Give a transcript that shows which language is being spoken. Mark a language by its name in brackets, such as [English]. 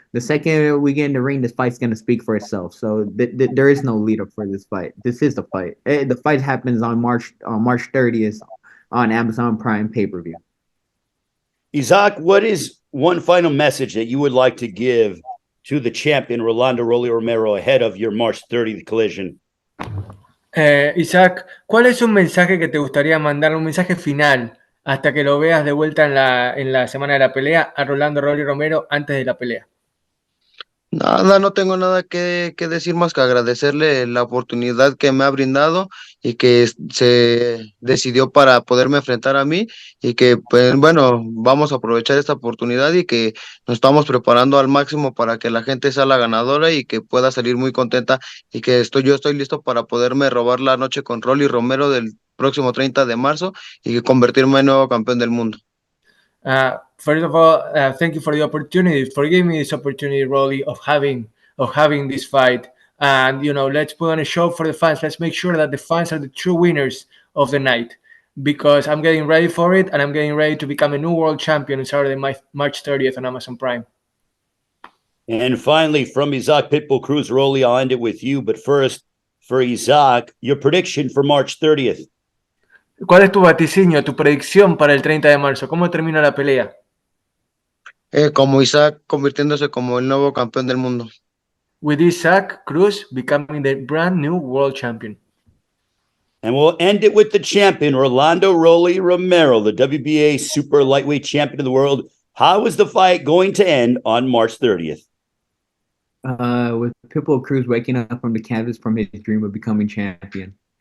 [English] The second we get in the ring, this fight's gonna speak for itself. So there is no lead up for this fight. This is the fight. The fight happens on March 30th on Amazon Prime pay-per-view. Isaac, what is one final message that you would like to give to the champion Rolando Rolly Romero ahead of your March 30th collision? [Spanish] Isaac, ¿cuál es un mensaje que te gustaría mandar, un mensaje final, hasta que lo veas de vuelta en la semana de la pelea a Rolando Rolly Romero antes de la pelea? Nada, no tengo nada que decir más que agradecerle la oportunidad que me ha brindado y que se decidió para poderme enfrentar a mí y que, pues, bueno, vamos a aprovechar esta oportunidad y que nos estamos preparando al máximo para que la gente sea la ganadora y que pueda salir muy contenta y que yo estoy listo para poderme robar la noche con Rolly Romero del próximo 30 de marzo y convertirme en nuevo campeón del mundo. [English] First of all, thank you for the opportunity, for giving me this opportunity, Rolly, of having this fight. And let's put on a show for the fans. Let's make sure that the fans are the true winners of the night, because I'm getting ready for it, and I'm getting ready to become a new world champion on Saturday, March 30th on Amazon Prime. And finally, from Isaac Pitbull Cruz, Rolly, I'll end it with you. But first, for Isaac, your prediction for March 30th. [Spanish] ¿Cuál es tu vaticinio, tu predicción para el 30 de marzo? ¿Cómo termina la pelea? Como Isaac convirtiéndose como el nuevo campeón del mundo. [English] With Isaac Cruz becoming the brand new world champion. And we'll end it with the champion, Rolando Rolly Romero, the WBA super lightweight champion of the world. How is the fight going to end on March 30th? With Pitbull Cruz waking up from the canvas from his dream of becoming champion.